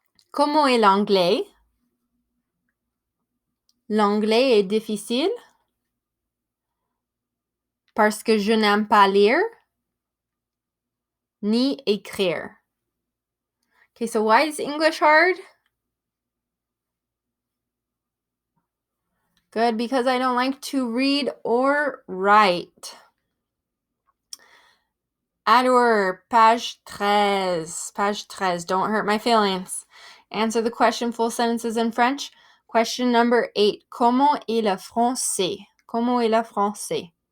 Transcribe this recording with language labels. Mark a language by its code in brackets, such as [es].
[fr] Comment est l'anglais? L'anglais est difficile parce que je n'aime pas lire ni écrire. [en] Okay, so why is English hard? Good, because I don't like to read or write. [fr] Alors, page 13. Page 13. [en] Don't hurt my feelings. Answer the question, full sentences in French. Question number 8. [fr] Comment est le français? Comment est le français?